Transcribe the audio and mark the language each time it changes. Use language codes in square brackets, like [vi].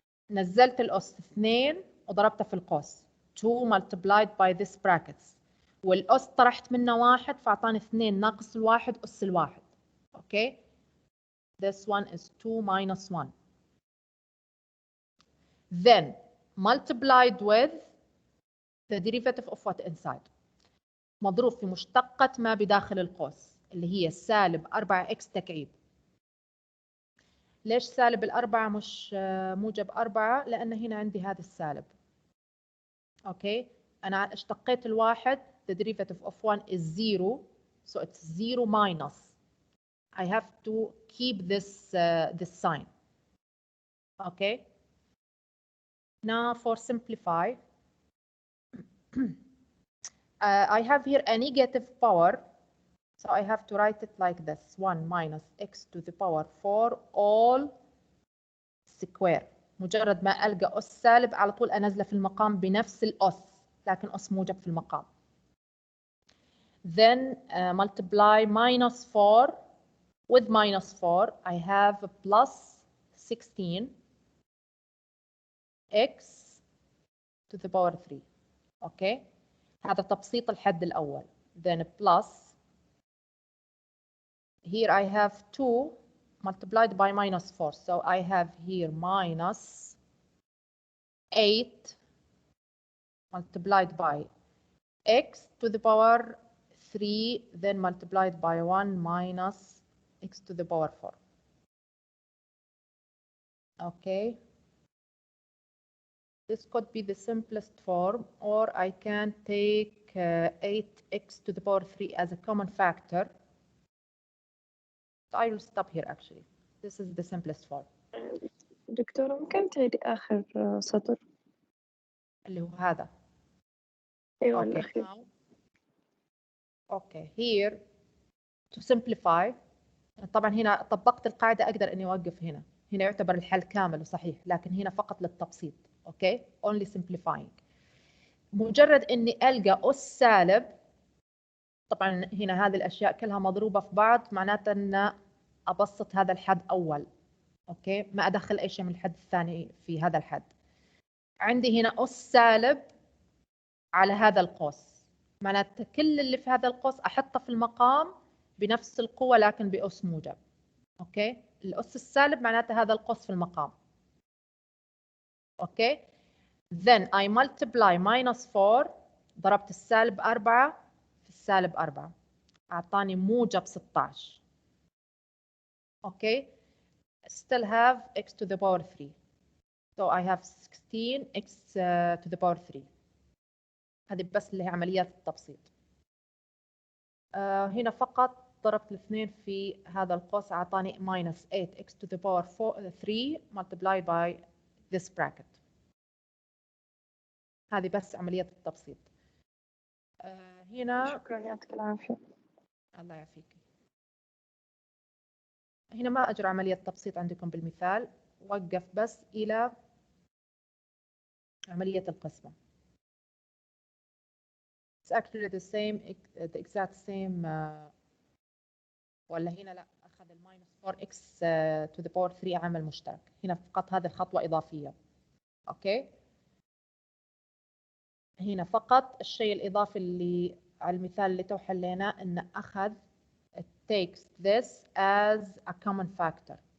[ar] نزلت الأس 2 وضربتها في القوس. [en] 2 multiplied by this brackets. [ar] والأس طرحت منه 1 فأعطاني 2 ناقص الواحد أس الواحد. [en] Okay. This one is 2 minus 1. Then multiplied with the derivative of what inside. [ar] مضروب في مشتقة ما بداخل القوس اللي هي سالب 4x تكعيب. ليش سالب الأربعة مش موجب 4؟ لأن هنا عندي هذا السالب. أوكي، أنا اشتقيت الواحد. [en] The derivative of 1 is 0, so it's 0 minus. I have to keep this sign. Okay. Now for simplify, I have here a negative power, so I have to write it like this: 1 minus x to the power 4 all square. [ar] مجرد ما ألقى أس سالب على طول أنزله في المقام بنفس الأس، لكن أس موجب في المقام. [en] Then multiply minus 4 with minus 4. I have plus 16 x to the power 3. Okay. هذا تبسيط الحد الأول. Then plus. Here I have 2 multiplied by minus 4. So I have here minus 8 multiplied by x to the power 3, then multiplied by 1 minus x to the power 4. Okay. This could be the simplest form, or I can take 8x to the power 3 as a common factor. So I will stop here actually. This is the simplest form. [ar] دكتورة ممكن تعيدي آخر سطر؟ اللي هو هذا. أيوة [en] Okay. [ar] الأخير. [en] Okay. Here to simplify. [ar] طبعا هنا طبقت القاعدة أقدر إني أوقف هنا. هنا يعتبر الحل كامل وصحيح، لكن هنا فقط للتبسيط. Okay. Only simplifying. مجرد إني ألقى أس سالب. طبعا هنا هذه الأشياء كلها مضروبة في بعض، معناته أن أبسط هذا الحد أول. أوكي، ما أدخل أي شيء من الحد الثاني في هذا الحد. عندي هنا أس سالب على هذا القوس، معناته كل اللي في هذا القوس أحطه في المقام بنفس القوة لكن بأس موجب. أوكي، الأس السالب معناته هذا القوس في المقام. [en] Okay, then I multiply minus 4. [ar] ضربت السالب 4 في السالب 4 أعطاني موجب 16. [en] Okay, still have x to the power 3. So I have 16 x to the power 3. هذه بس اللي هي عمليات التبسيط. هنا فقط ضربت الاثنين في هذا القوس أعطاني minus 8x to the power 3 multiplied by this bracket. [ar] هذه بس عملية التبسيط. هنا شكرا، يعطيك العافية. الله يعافيك. هنا ما أجرى عملية تبسيط عندكم بالمثال، وقف بس إلى عملية القسمة. [en] It's actually the same, the exact same. [ar] ولا هنا لا، أخذ ال minus 4x to the power 3 عامل مشترك. هنا فقط هذه الخطوة إضافية. أوكي. هنا فقط الشيء الإضافي اللي على المثال اللي تو حليناه إنه أخذ it takes this as a common factor.